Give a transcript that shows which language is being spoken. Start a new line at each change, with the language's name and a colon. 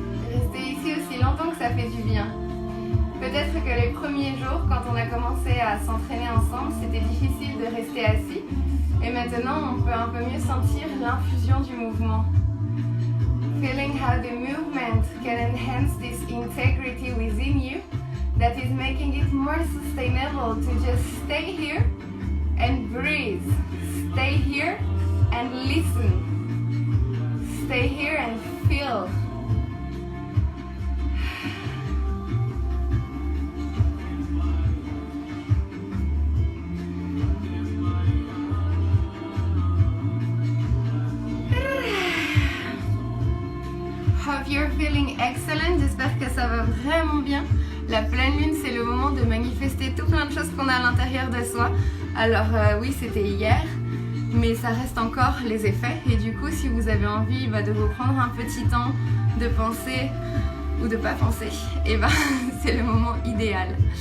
French: Restez ici aussi longtemps que ça fait du bien. Peut-être que les premiers jours, quand on a commencé à s'entraîner ensemble, c'était difficile de rester assis. Et maintenant, on peut un peu mieux sentir l'infusion du mouvement.
English: Feeling how the movement can enhance this integrity within you that is making it more sustainable to just stay here and breathe. Stay here and listen. Stay here and feel. Hope you're feeling excellent.
French: J'espère que ça va vraiment bien. La pleine lune, c'est le moment de manifester tout plein de choses qu'on a à l'intérieur de soi. Alors oui, c'était hier. Mais ça reste encore les effets et du coup si vous avez envie de vous prendre un petit temps de penser ou de pas penser, et c'est le moment idéal.